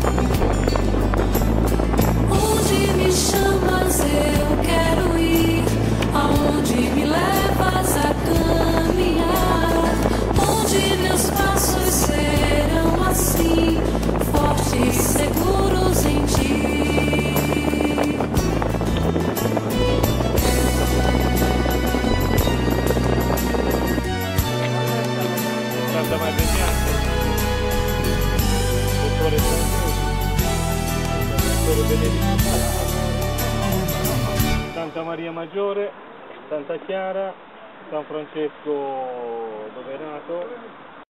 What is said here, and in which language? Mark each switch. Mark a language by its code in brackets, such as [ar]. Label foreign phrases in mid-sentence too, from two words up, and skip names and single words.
[pt] Onde me chamas, eu quero ir. Aonde me levas a caminhar, onde meus passos serão assim, fortes, seguros em ti. [it] Santa Maria Dottore Santa Maria Maggiore, Santa Chiara, San Francesco dove è nato,